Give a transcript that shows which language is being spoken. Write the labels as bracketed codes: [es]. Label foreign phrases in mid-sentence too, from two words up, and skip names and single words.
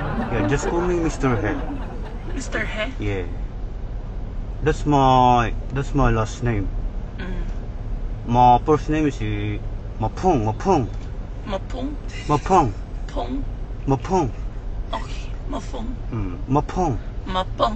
[en] Yeah, just call me Mr. He. Mr. He? Yeah. That's my last name. My first name is Mapung. Mapung? Mapung. Pung? Mapung. Okay, Mapung. Mapung. Mapung.